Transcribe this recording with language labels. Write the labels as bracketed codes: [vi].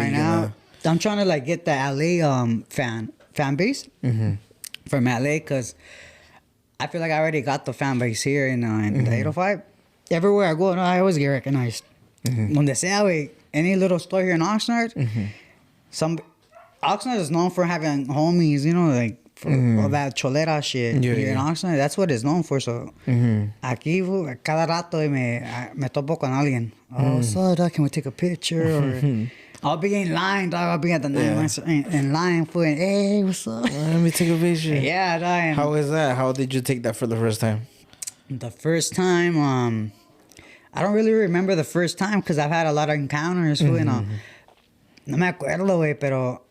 [en] right now, I'm trying to like get the LA fan base from LA, because I feel like I already got the fan base here in the 805. Everywhere I go, I always get recognized. Donde sea, güey, any little store here in Oxnard, Oxnard is known for having homies, you know, like for all that cholera shit here in Oxnard. That's what it's known for. [es] So aquí, cada rato me topo con alguien. [en] Oh, so dog, can we take a picture? Or I'll be in line, dog. I'll be at the in line for hey, what's up? Let me take a picture. Yeah, dog. How is that? How did you take that for the first time? The first time, I don't really remember the first time, because I've had a lot of encounters, no me acuerdo, güey, pero